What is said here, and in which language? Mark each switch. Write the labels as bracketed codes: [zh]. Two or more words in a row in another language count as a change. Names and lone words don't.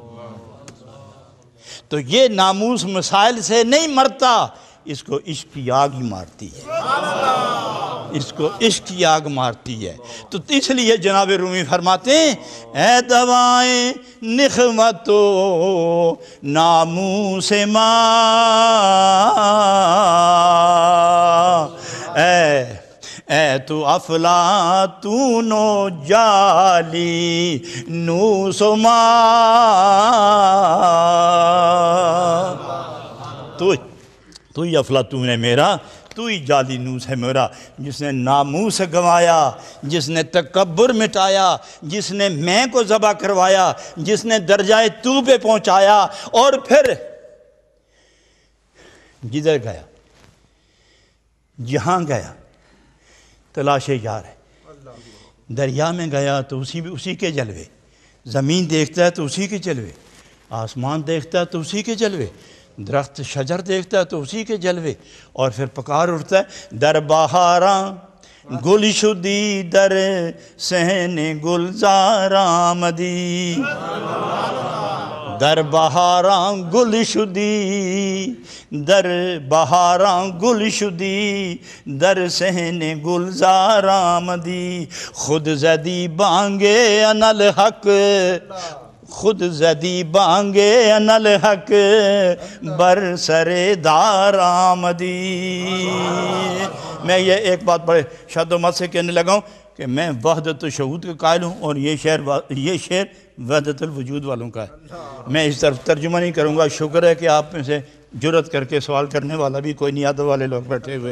[ur] تو یہ ناموس مسائل سے نہیں مرتا، اس کو عشق کی آگ ہی مارتی ہے، اس کو عشق کی آگ مارتی ہے۔ تو اس لیے جناب رومی فرماتے ہیں [fa] اے دوائیں نخوت و ناموس ماں، اے تو افلاطون و جالی نوس و ماں، [ur] تو ہی افلاطون ہے میرا، تو ہی جالی نوس ہے میرا، جس نے ناموس گنوایا، جس نے تکبر مٹایا، جس نے میں کو ذبح کروایا، جس نے درجہ تو پہ پہنچایا، اور پھر جدھر گیا، جہاں گیا تلاش یار ہے۔ دریا میں گیا تو اسی کے جلوے، زمین دیکھتا ہے تو اسی کے جلوے، آسمان دیکھتا ہے تو اسی کے جلوے، درخت شجر دیکھتا ہے تو اسی کے جلوے، اور پھر پکار اٹھتا ہے [fa] در بہاراں گل شدی در صحن گلزار آمدی، در بہاراں گل شدی، در بہاراں گل شدی در صحن گلزار آمدی، خود زدی بانگے [ar] انل حق، [fa] خود زدی بانگے [ar] انل حق [fa] بر سر دار آمدی۔ [ur] میں یہ ایک بات بڑے شد و مت سے کہنے لگا ہوں کہ میں وحدت الشہود کا قائل ہوں، اور یہ شعر وحدت الوجود والوں کا ہے۔ میں اس طرف ترجمہ نہیں کروں گا۔ شکر ہے کہ آپ میں سے جرت کر کے سوال کرنے والا بھی کوئی نہیں، ادب والے لوگ بیٹھے ہوئے۔